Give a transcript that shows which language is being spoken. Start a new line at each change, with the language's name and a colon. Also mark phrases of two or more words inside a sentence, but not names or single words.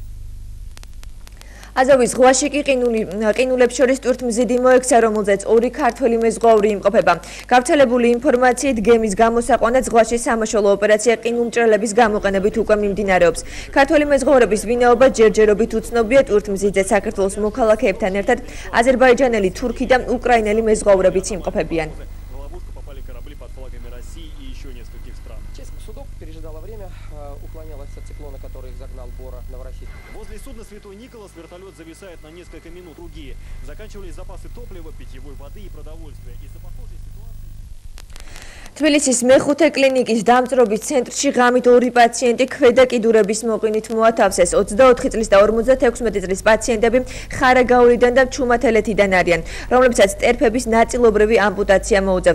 Georgian: აზოვის ზღვაში კი ყინულებს შორის ტვირთმზიდი მოექცა, რომელზეც 2 ქართველი მეზღვაური იმყოფება. გავრცელებული ინფორმაციით გემის გამოსაყვანად ზღვაში სამაშველო ოპერაცია ყინულმჭრელების გამოყენებით უკვე მიმდინარეობს. ქართველი მეზღვაურების ვინაობა ჯერჯერობით უცნობია. ტვირთმზიდზე საქართველოს მოქალაქეებთან ერთად აზერბაიჯანელი, თურქი და უკრაინელი მეზღვაურებიც იმყოფებიან.
Russian: Возле судна «Святой Николас» вертолет зависает на несколько минут. Другие заканчивались запасы топлива, питьевой воды и продовольствия. Из-за похожей ситуации...
Georgian: თბილისის მეხუთე კლინიკის დამწრობის ცენტრში ღამით 2 პაციენტი ქვედა კიდურების მოყინით მოათავსეს. 24 წლის და 56 წლის პაციენტები ხარაგაულიდან და ჩუმათელეთიდან არიან, რომლებსაც ტერფების ნაწილობრივი ამპუტაცია მოუწევთ.